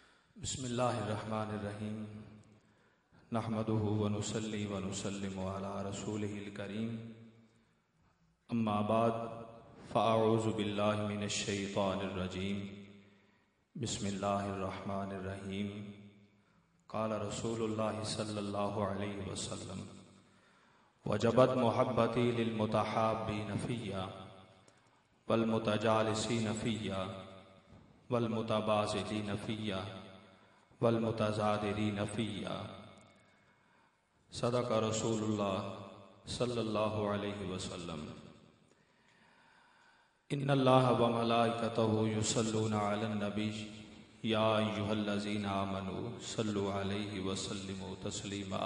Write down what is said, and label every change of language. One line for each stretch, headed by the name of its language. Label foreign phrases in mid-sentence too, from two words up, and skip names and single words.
Arabic: بسم اللہ الرحمن الرحیم نحمده ونصلی ونسلم علی رسولہ الکریم اما بعد فاعوذ باللہ من الشیطان الرجیم بسم اللہ الرحمن الرحیم قال رسول اللہ صلی اللہ علیہ وسلم وجبت محبتی للمتحابین فیّا والمتجالسین فیّا والمتبازلین فیّا والمتزادرین فیّا صدق رسول اللہ صلی اللہ علیہ وسلم ان اللہ وملائکتہ یصلون علی النبی یا ایھا الذین آمنوا صلوا علیہ وسلموا تسلیما۔